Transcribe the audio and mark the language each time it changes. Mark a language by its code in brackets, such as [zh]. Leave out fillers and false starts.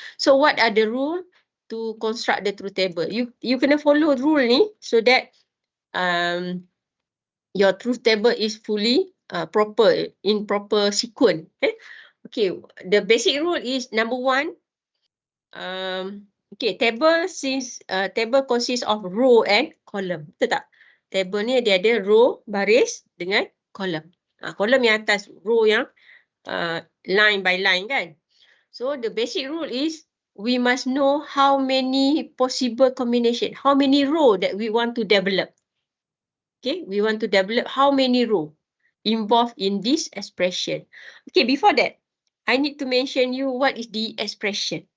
[en] So what are the rule to construct the truth table? You kena follow rule ni so that your truth table is fully proper, in proper sequence. Okay, the basic rule is number one. Okay, table consists of row and column. [ms] Betul tak? Table ni dia ada row, baris dengan column. Column yang atas, row yang line by line kan. [en] So the basic rule is we must know how many possible combination, how many row that we want to develop. Okay, we want to develop how many row involved in this expression. Okay, before that, I need to mention you what is the expression.